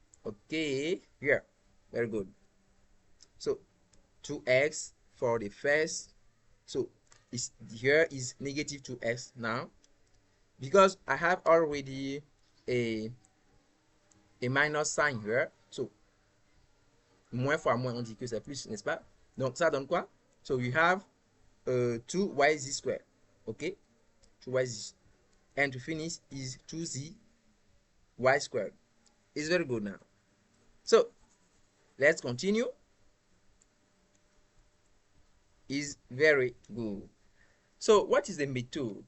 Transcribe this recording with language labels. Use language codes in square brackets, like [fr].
[en] Okay, here, very good. So 2x for the first, so here is negative 2x now, because I have already a minus sign here. [fr] So moins fois moins, on dit que c'est plus, n'est-ce pas? Donc ça donne quoi? [en] So you have 2yz squared. Okay, 2yz, and to finish is 2z y squared. It's very good now. So let's continue. Is very good. So what is the method?